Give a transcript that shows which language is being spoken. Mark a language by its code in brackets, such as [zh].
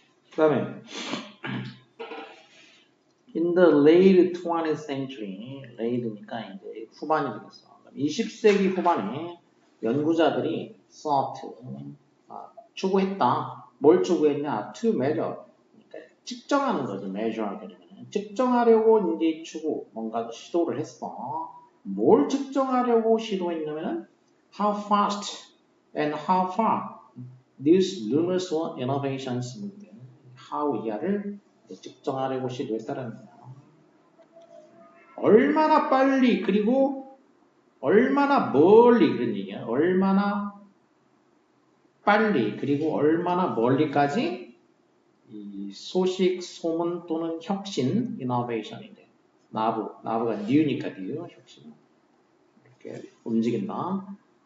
[ko] 그 다음에 [en] in the late 20th century, [ko] late니까 이제 후반이 되겠어. 20세기 후반에 연구자들이 sought, 추구했다. 뭘 추구했냐? [en] to measure. [ko] 그러니까 측정하는 거지. measure하게 되면. 측정하려고 이제 뭔가 시도를 했어. 뭘 측정하려고 시도했냐면은 [en] how fast and how far these numerous innovations moved. [ko] how 이하를 측정하려고 시도했다는 거야. 얼마나 빨리 그리고 얼마나 멀리 그런 얘기야. 얼마나 빨리 그리고 얼마나 멀리까지 이 소식, 소문 또는 혁신, innovation인데 나부가 new니까 new, 혁신 이렇게 움직인다.